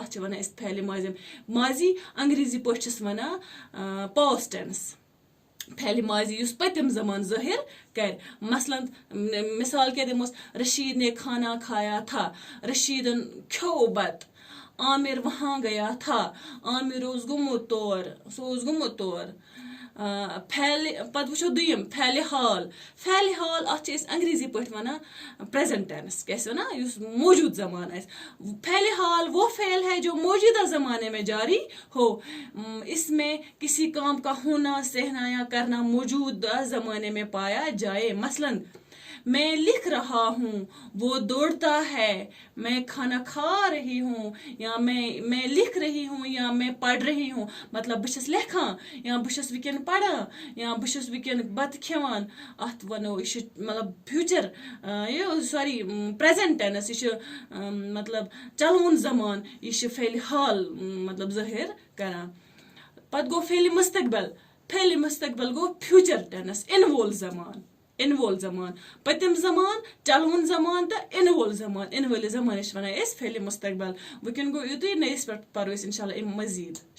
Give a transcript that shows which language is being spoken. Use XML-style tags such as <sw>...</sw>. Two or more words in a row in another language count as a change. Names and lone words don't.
<ks>تاچ ونان اس فعل ماضی انگریزی پوچھس ونان</ks> <en>past tense.</en> <ks>فعل ماضی یس پتم زمان ظاہر کر. مثال کے دموس،</ks> <ur>رشید نے کھانا کھایا تھا،</ur> <ks>رشید کھو بت.</ks> <ur>عامر وہاں گیا تھا،</ur> <ks>عامر اوس گومت تور، سو اوس گومت تور. پتہ وچھو دویم فعل حال. فعل حال اتھ اس انگریزی پٲٹھۍ ونان</ks> <en>present tense,</en> <ks>کیس ونان یس موجود زمان آسہِ.</ks> <ur>فعل حال وہ فعل ہے جو موجودہ زمانے میں جاری ہو. اس میں کسی کام کا ہونا، سہنا یا کرنا موجودہ زمانے میں پایا جائے. مثلاً میں لکھ رہا ہوں، وہ دوڑتا ہے. میں کھانا کھا رہی ہوں، یا میں لکھ رہی ہوں، یا میں پڑھ رہی ہوں.</ur> <ks>مطلب بہس لکھان، یا بہس ونکین پڑھان، یا بہس ونکین بت کھیوان. ات ونو یہ مطلب</ks> <en>future sorry present tense.</en> <ks>یہ مطلب چلوُن زمان. یہ فعل حال مطلب ظاہر کران. پتہ گو فعل مستقبل. فعل مستقبل گو</ks> <en>future tense,</en> <ks>ان وول زمان. ان وول زمان، پتم زمان، چلوُن زمان تو ان وول زمان. ان وول زمانس ونان أسۍ فعل مستقبل. وٕنکٮ۪ن گوٚو یُتُے، نٔیِس پٮ۪ٹھ پرو أسۍ</ks> <ar>انشاء اللہ</ar> <ks>امہِ مزید.</ks>